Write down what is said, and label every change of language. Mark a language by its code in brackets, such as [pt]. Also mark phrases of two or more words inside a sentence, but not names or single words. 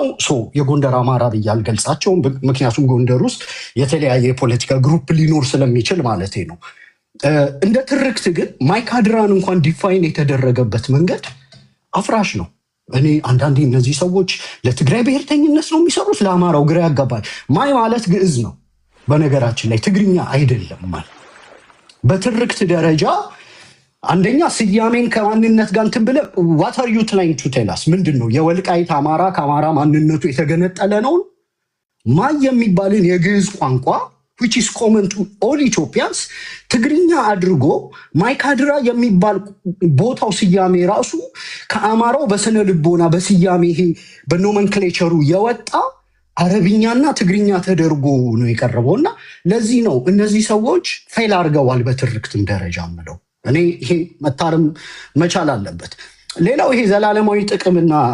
[am] የጎንደር አማራ ብዬ አልገልጻቸውም፣ ምክንያቱም ጎንደር ውስጥ የተለያየ የፖለቲካ ግሩፕ ሊኖር ስለሚችል ማለት ነው። እንደ ትርክት ግን ማይካድራን እንኳን ዲፋይን የተደረገበት መንገድ አፍራሽ ነው። እኔ አንዳንዴ እነዚህ ሰዎች ለትግራይ ብሔርተኝነት ነው የሚሰሩት፣ ለአማራው ግራ ያጋባል። ማይ ማለት ግዕዝ ነው በነገራችን ላይ ትግርኛ አይደለም። ማለት በትርክት ደረጃ አንደኛ ስያሜን ከማንነት ጋር እንትን ብለህ [en] what are you trying to tell us? [am] ምንድን ነው የወልቃይት አማራ ከአማራ ማንነቱ የተገነጠለ ነው? ማይ የሚባልን የግዕዝ ቋንቋ [en] which is common to all Ethiopians [am] ትግርኛ አድርጎ ማይካድራ የሚባል ቦታው ስያሜ ራሱ ከአማራው በስነ ልቦና በስያሜ ይሄ በኖመንክሌቸሩ የወጣ አረብኛና ትግርኛ ተደርጎ ነው የቀረበውና ለዚህ ነው እነዚህ ሰዎች ፌል አድርገዋል በትርክትም ደረጃ ምለው። እኔ ይሄ መታረም መቻል አለበት። ሌላው ይሄ ዘላለማዊ ጥቅምና